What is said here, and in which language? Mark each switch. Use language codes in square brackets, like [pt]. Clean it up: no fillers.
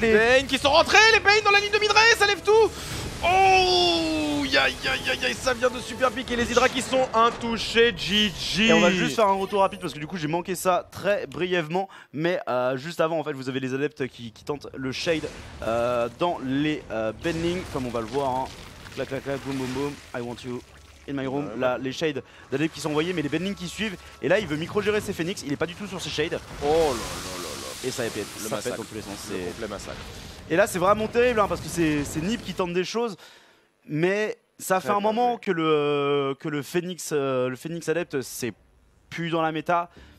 [fr] les Bane qui sont rentrés. Les Bane dans la ligne de mid-range, ça lève tout. Oh, ça vient de super piquer les Hydra qui sont intouchés. GG. Et on va juste faire un retour rapide parce que du coup j'ai manqué ça très brièvement. Mais juste avant, en fait, vous avez les adeptes qui tentent le shade dans les bending, comme on va le voir. Hein. [en] Clac clac clac, boum boum boum, I want you in my room. [fr] Là, les shades d'adeptes qui sont envoyés, mais les bending qui suivent. Et là, il veut micro-gérer ses Phoenix. Il est pas du tout sur ses shades. Oh là là là là. Et ça pète, Le ça massacre. pète dans tous les sens. Le complet massacre. Et là, c'est vraiment terrible hein, parce que c'est Nib qui tente des choses, mais ça fait un moment que le Phoenix Adept c'est plus dans la méta.